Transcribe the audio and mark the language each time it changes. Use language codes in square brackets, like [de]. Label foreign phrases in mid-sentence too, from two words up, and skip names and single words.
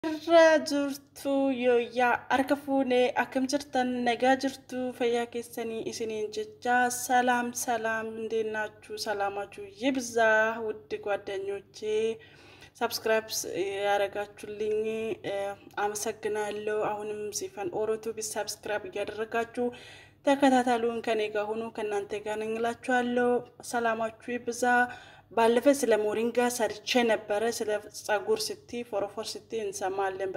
[om] Jirtu yoo harka fuunee akkam jirtan nagaa jirtu fayyaa keessanii isiniin jecha [am] ሰላም ሰላም እንዴት ናችሁ ሰላማችሁ ይብዛ ውድ ጓደኞቼ ሰብስክራይብ ያደረጋችሁልኝ አመሰግናለሁ አሁንም ሲፈን ኦሮቱ ቢሰብስክራይብ ያደረጋችሁ ተከታተሉን ከኔ ጋር ሆኖ ከናንተ ጋር ነኝ እላችኋለሁ ሰላማችሁ ይብዛ ባለፈ ስለ ሞሪንጋ ሰርቼ ነበር ስለ ጸጉር ሲቲ ፎሮፎር ሲቲ እንሰማለን